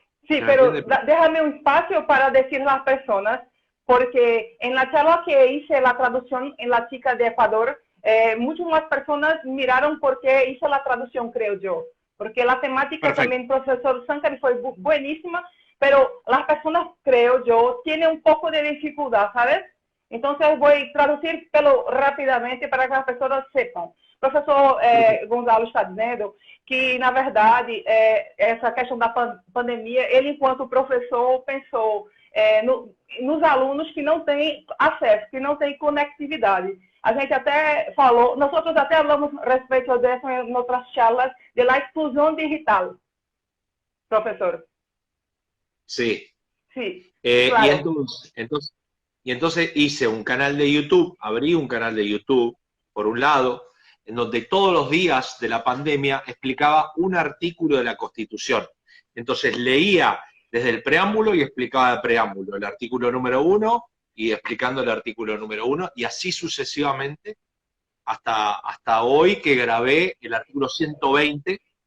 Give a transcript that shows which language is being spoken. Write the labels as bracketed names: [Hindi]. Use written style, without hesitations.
[Spanish] Sí, pero déjame un espacio para decir a las personas, porque en la charla que hice la traducción en la chica de Ecuador, muchas más personas miraron por qué hice la traducción, creo yo. Porque la temática Perfecto. también, profesor Sankari, fue buenísima, pero las personas, creo yo, tienen un poco de dificultad, ¿sabes? Entonces voy a traducir rapidamente para que [Portuguese] as pessoas sepam. O professor Gonzalo está dizendo que, na verdade, essa questão da pandemia, ele, enquanto professor, pensou nos alunos que não têm acesso, que não têm conectividade. A gente até falou, nós até falamos a respeito disso em outras charlas, de la exclusão digital, professor. [Spanish] Sí. Sí, Claro. Entonces, Y entonces hice un canal de YouTube, abrí un canal de YouTube, por un lado, en donde todos los días de la pandemia explicaba un artículo de la Constitución. Entonces leía desde el preámbulo y explicaba el preámbulo, el artículo número 1 y explicando el artículo número 1, y así sucesivamente hasta hoy que grabé el artículo 120.